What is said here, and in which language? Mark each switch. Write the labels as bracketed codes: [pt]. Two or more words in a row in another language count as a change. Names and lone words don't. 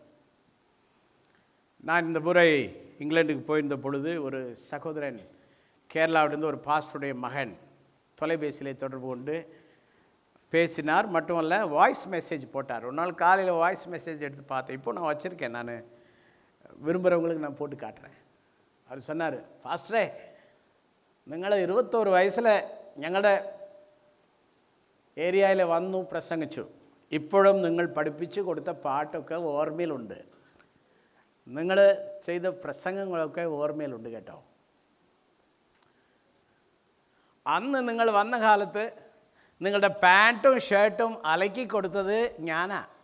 [ta] நான் இந்த முறை இங்கிலாந்துக்கு போயிருந்த பொழுது ஒரு சகோதரன் கேரளாவிலிருந்து ஒரு பாஸ்டருடைய மகன் தொலைபேசியிலே தொடர்பு கொண்டு பேசினார். மட்டுமல்ல, [en] voice message [ta] போட்டார். ஒரு நாள் காலையில் [en] voice message [ta] எடுத்து பார்த்தேன். இப்போ நான் வச்சுருக்கேன், நான் விரும்புகிறவங்களுக்கு நான் போட்டு காட்டுறேன். அவர் சொன்னார், பாஸ்டரே, [ml] നിങ്ങൾ 21 വയസ്സിൽ ഞങ്ങളുടെ ഏരിയയിൽ വന്നു പ്രസംഗിച്ചു. ഇപ്പോഴും നിങ്ങൾ പഠിപ്പിച്ചു കൊടുത്ത പാട്ടൊക്കെ ഓർമ്മയിലുണ്ട്. നിങ്ങൾ ചെയ്ത പ്രസംഗങ്ങളൊക്കെ ഓർമ്മയിലുണ്ട് കേട്ടോ. അന്ന് നിങ്ങൾ വന്ന കാലത്ത് നിങ്ങളുടെ പാൻറ്റും ഷർട്ടും അലക്കി കൊടുത്തത് ഞാനാ.